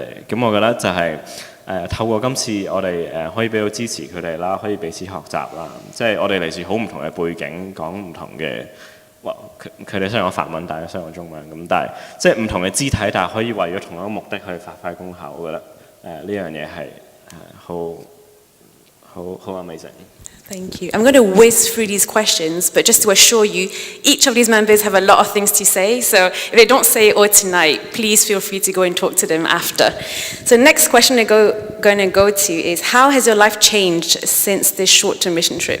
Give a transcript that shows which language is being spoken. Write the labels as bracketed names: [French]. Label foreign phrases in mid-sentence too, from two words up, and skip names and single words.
[Cantonese] 咁我覺得就係透過今次我哋可以俾到支持佢哋啦，可以彼此學習啦。即係我哋嚟自好唔同嘅背景，講唔同嘅。佢哋雖然講法文，但係雖然講中文咁，但係即係唔同嘅肢體，但係可以為咗同一個目的去發揮功效。我覺得呢樣嘢係好 amazing。 [English] Thank you. I'm going to whiz through these questions, but just to assure you, each of these members have a lot of things to say, so if they don't say it all tonight, please feel free to go and talk to them after. So the next question we're going to go to is, how has your life changed since this short-term mission trip?